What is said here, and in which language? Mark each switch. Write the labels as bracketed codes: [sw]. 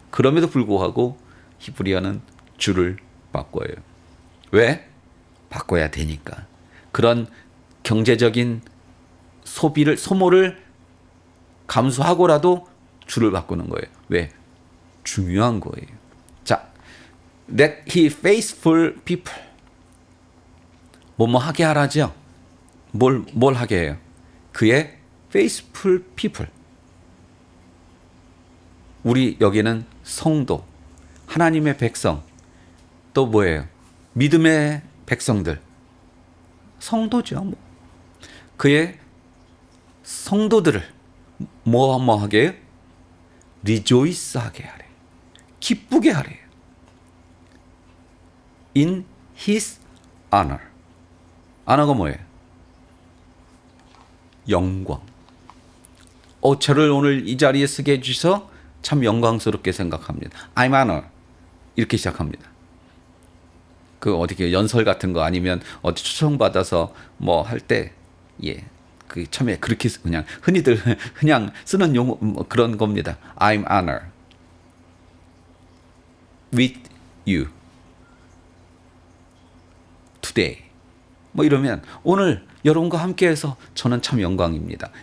[ko] 그럼에도 불구하고 히브리어는 줄을 바꿔요. 왜? 바꿔야 되니까. 그런 경제적인 소모를 감수하고라도 줄을 바꾸는 거예요. 왜? 중요한 거예요. [en] 자, let he faithful people. [ko] 뭐뭐 하게 하라죠. 뭘 하게 해요? [en] 그의 faithful people. [ko] 우리 여기는 성도, 하나님의 백성, 또 뭐예요? 믿음의 백성들, 성도죠. 그의 성도들을 뭐 하게 해요? rejoice 하게 하래. 기쁘게 하래. [en] in his honor. honor가 뭐예요? [ko] 영광. 저를 오늘 이 자리에 쓰게 해주셔서 참 영광스럽게 생각합니다. [en] I'm honored. [ko] 이렇게 시작합니다. 어디 연설 같은 거 아니면 어디 초청받아서 뭐 할 때, 예. 처음에 그렇게 그냥 흔히들 그냥 쓰는 용어 그런 겁니다. [en] I'm honored with you today. [ko] 뭐 이러면 오늘 여러분과 함께해서 저는 참 영광입니다.